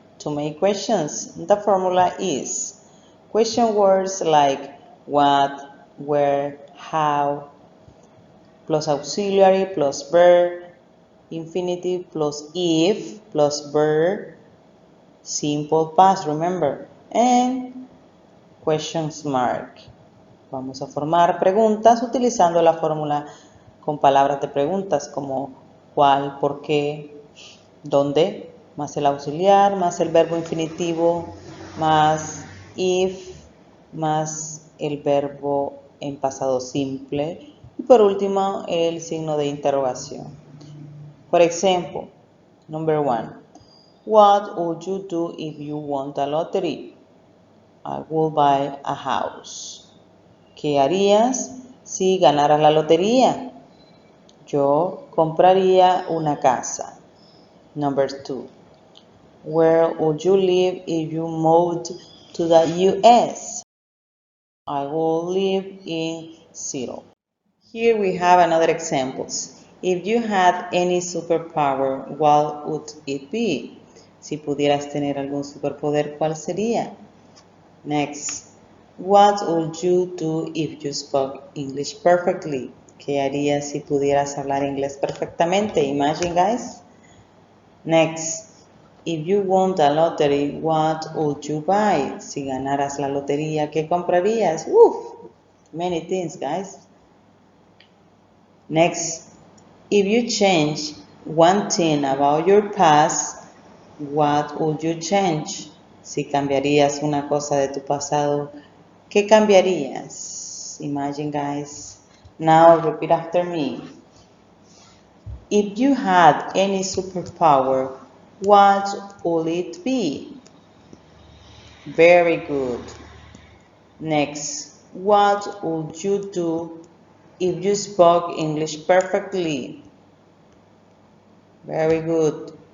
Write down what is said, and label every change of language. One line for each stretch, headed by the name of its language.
English: To make questions, the formula is question words like what, where, how, plus auxiliary, plus verb, infinitive, plus if, plus verb, simple past, remember, and questions mark.
Spanish: Vamos a formar preguntas utilizando la fórmula con palabras de preguntas como cuál, por qué, dónde, más el auxiliar, más el verbo infinitivo, más if, más el verbo en pasado simple y por último el signo de interrogación.
English: For example, number 1. What would you do if you won the lottery? I will buy a house.
Spanish: ¿Qué harías si ganaras la lotería? Yo compraría una casa.
English: Number 2. Where would you live if you moved to the US? I will live in Seattle. Here we have another examples. If you had any superpower, what would it be?
Spanish: Si pudieras tener algún superpoder, ¿cuál sería?
English: Next. What would you do if you spoke English perfectly?
Spanish: ¿Qué harías si pudieras hablar inglés perfectamente?
English: Imagine, guys. Next. If you won the lottery, what would you buy?
Spanish: Si ganaras la lotería, ¿qué comprarías?
English: Many things, guys. Next. If you change one thing about your past, what would you change?
Spanish: Si cambiarías una cosa de tu pasado, ¿qué cambiarías?
English: Imagine, guys. Now repeat after me. If you had any superpower, what would it be? Very good. Next, what would you do if you spoke English perfectly? Very good.